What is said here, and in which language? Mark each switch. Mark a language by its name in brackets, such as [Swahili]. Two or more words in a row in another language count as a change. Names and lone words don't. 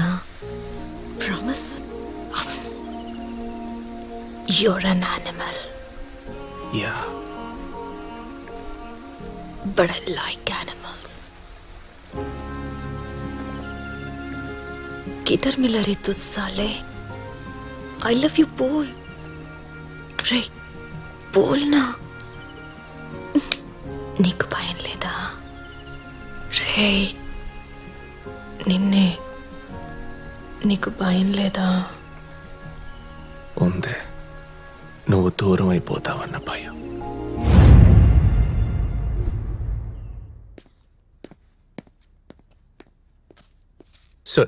[English] ప్రామిస్. You're an animal. Yeah. But I like animals. [Hindi] किधर मिला रे तू साले? [English] I love you [Hindi] बोल. रे बोल ना. [Telugu] నీకు భయం లేదా? రే నిన్నే. నీకు భయం లేదా? ఉందే, నువ్వు దూరం అయిపోతావన్న భయం. సార్.